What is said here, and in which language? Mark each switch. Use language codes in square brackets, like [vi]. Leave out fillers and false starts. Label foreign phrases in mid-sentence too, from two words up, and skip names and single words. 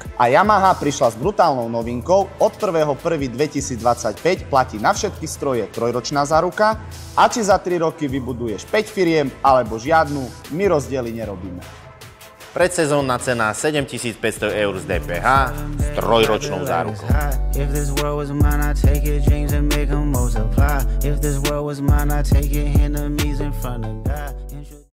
[sk] A Yamaha prišla s brutálnou novinkou. Od 1.1.2025 platí na všetky stroje trojročná záruka a či za 3 roky vybuduješ 5 firiem alebo žiadnu, my rozdiely nerobíme. Predsezónna cena 7500 eur z DPH s trojročnou zárukou. [en] If this world was mine, I'd take your dreams and make them multiply. If this world was mine, I'd take your enemies in front of God.